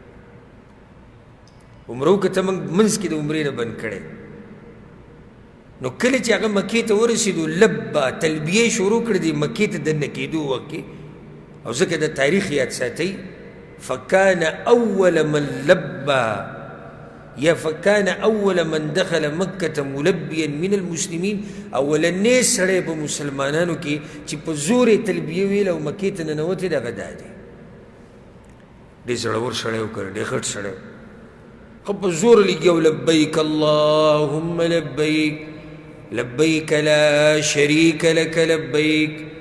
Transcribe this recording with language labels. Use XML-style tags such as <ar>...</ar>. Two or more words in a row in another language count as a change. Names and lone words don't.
<ps>عمره وکړه ته موږ منځ کې د عمرې نه بند کړی نو کله چې هغه مکې ته ورسېدو لبه تلبیې شروع کړې دي مکې ته دننه کېدو وخت کې او ځکه د تاریخ یاد ساتئ</ps> <ar>فکان اول من لبه یا فکان اول من دخل مکة ملبیا من المسلمین</ar> <ps>اولنی سړی په مسلمانانو کې چې په زور یې تلبیه ویل او مکې ته ننوتی دغه دا دی ډېر زړور سړی و که ډېر غټ سړی خو په زور لګیا</ps> <ar>لبیک اللهم لبیک لبیک لا شریک لک لبیک</ar>